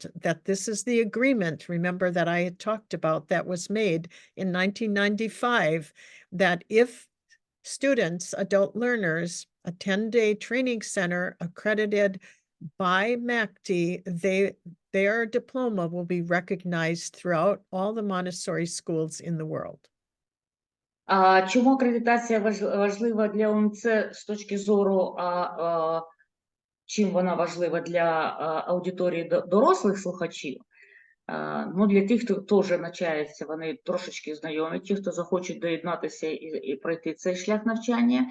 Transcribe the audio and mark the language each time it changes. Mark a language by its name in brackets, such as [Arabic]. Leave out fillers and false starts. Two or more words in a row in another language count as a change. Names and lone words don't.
[English] That this is the agreement, remember, that I had talked about that was made in 1995, that if students, adult learners, a 10-day training center accredited by MACD, their diploma will be recognized throughout all the Montessori schools in the world. [Ukrainian] А чому акредитація важлива для ОМЦ з точки зору, чим вона важлива для аудиторії дорослих слухачів? Ну, для тих, хто вже навчається, вони трошечки знайомі, ті, хто захочуть доєднатися і пройти цей шлях навчання.